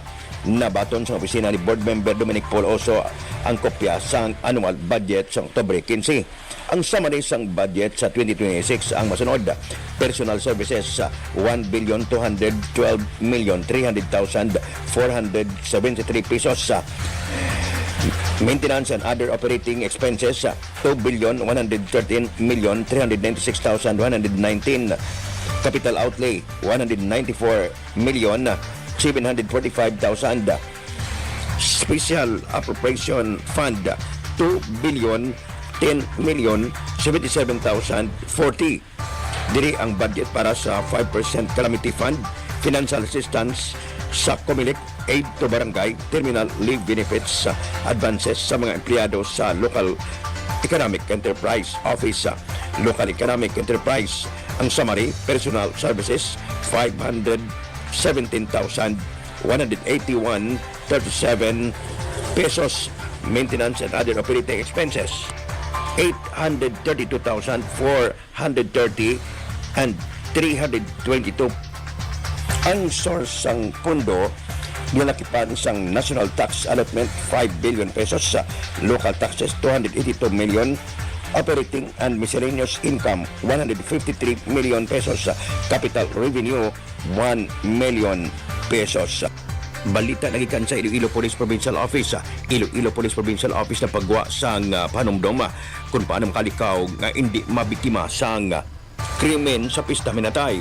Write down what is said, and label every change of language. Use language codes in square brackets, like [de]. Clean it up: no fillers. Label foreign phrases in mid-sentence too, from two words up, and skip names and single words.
[hil] Nabaton sa opisina ni [en] board member [hil] Dominic Poloso ang kopya sang annual budget sa Oktubre 15. Ang summary sang budget sa 2026 ang masunod: [en] personal services 1,212,300,473 pesos, maintenance and other operating expenses 2,113,396,119, capital outlay 194,745,000, special appropriation fund 2,010,077,040. [hil] Diri ang budget para sa 5% [en] calamity fund financial assistance sa COMELEC, aid to barangay, terminal leave benefits, advances [hil] sa mga empleyado sa [en] local Economic Enterprise Office, Local Economic Enterprise. [hil] Ang summary, [en] personal services, [hil] 517,181.37 pesos. [en] Maintenance and other operating expenses, 832,430 and 322. [hil] Ang source ng pondo nilakipan sang National Tax Allotment 5 billion pesos, sa [en] local taxes [hil] 282 million, [en] operating and miscellaneous income [hil] 153 million pesos, sa [en] capital revenue [hil] 1 million pesos. Balita nagikan sa Iloilo Police Provincial Office. Iloilo Police Provincial Office na pagwa sang panumdom kung paano makalikaw nga hindi mabiktima sang krimen sa pista minatay.